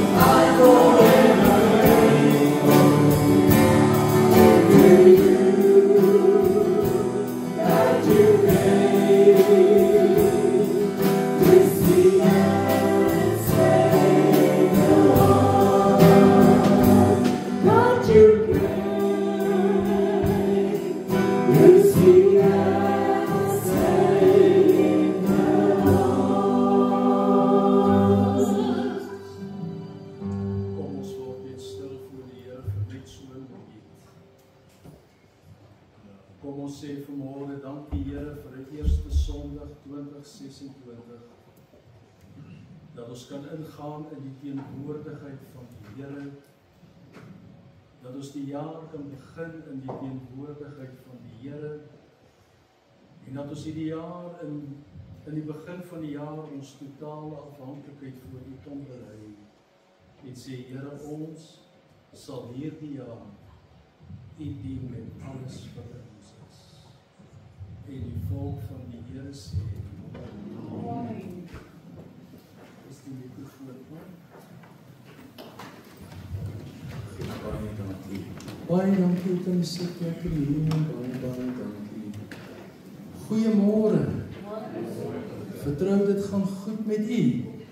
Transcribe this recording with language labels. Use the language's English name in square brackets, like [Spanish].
[English] I'm forever grateful to you, that you came to seek and save the lost. That you came to seek and save the lost. [Afrikaans] Kom ons word net stil voor die Here vir net so 'n oomblik. Kom ons sê vanmôre dankie Here vir die eerste Sondag 2026. Dat ons kan ingaan in die teenwoordigheid van die Here. Dat ons die jaar kan begin in die teenwoordigheid van die Here. En dat ons hierdie jaar in die begin van die jaar ons totale afhanklikheid voor U kan berei. En sê Here, ons sal hierdie jaar U dien met alles wat in ons is. En die volk van die Here sê, Amen. Is die mikrofoon aan? Baie dankie. Baie dankie, kan jy sit lekker hier, baie dankie. Goeiemôre. Vertrou dit gaan goed met U.